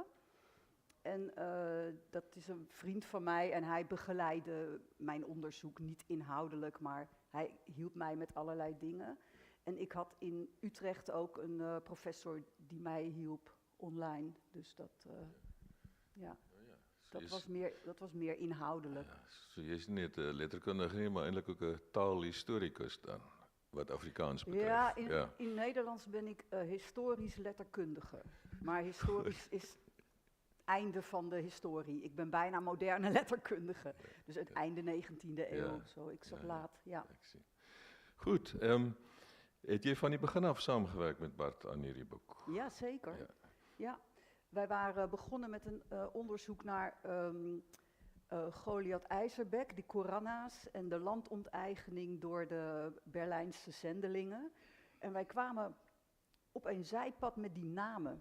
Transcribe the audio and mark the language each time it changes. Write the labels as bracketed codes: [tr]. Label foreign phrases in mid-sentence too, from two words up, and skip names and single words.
[nl] En dat is een vriend van mij en hij begeleidde mijn onderzoek, niet inhoudelijk, maar hij hielp mij met allerlei dingen. En ik had in Utrecht ook een professor die mij hielp online, dus dat was meer inhoudelijk. [af] Ja, so jy is nie net 'n letterkundige nie, maar eintlik ook 'n taalhistoricus dan, wat Afrikaans betreft. [nl] Ja, in Nederlands ben ik historisch letterkundige, maar historisch is einde van de historie. Ik ben bijna moderne letterkundige, dus het einde 19e eeuw, zo. Ik zag laat, ja. [af] Ek sien. Goed, het jy van die begin af saamgewerk met Bart aan hierdie boek? [nl] Ja, zeker. Ja. Wij waren begonnen met een onderzoek naar Goliath IJzerbek, de Koranna's en de landonteigening door de Berlijnse zendelingen. En wij kwamen op een zijpad met die namen.